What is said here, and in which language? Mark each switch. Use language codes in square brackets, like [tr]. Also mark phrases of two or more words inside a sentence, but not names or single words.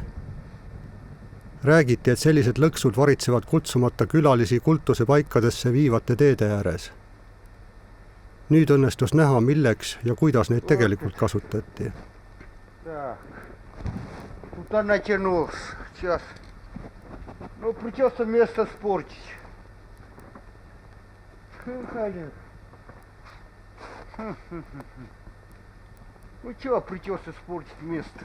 [et] Räägiti, et sellised lõksud varitsevad kutsumata külalisi kultuse paikadesse viivate teede ääres. Nüüd õnnestus näha, milleks ja kuidas neid tegelikult kasutati. [ru] Так. Тут он натянулся. Сейчас. Ну, придется место спортить. Ну чего, придется испортить место.